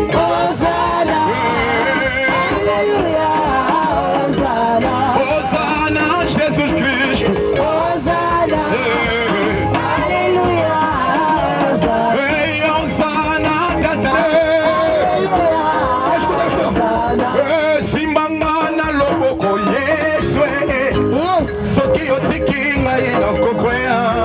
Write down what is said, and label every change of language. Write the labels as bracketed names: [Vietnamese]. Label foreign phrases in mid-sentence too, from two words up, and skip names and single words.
[Portuguese] Hosana, aleluia. Hosana, Hosana, Jesus Cristo. Hosana, aleluia. Hosana, Tata. Aleluia. [Lingala] Simbangana loboko Yesu. Soki otiki ngai na kokoya.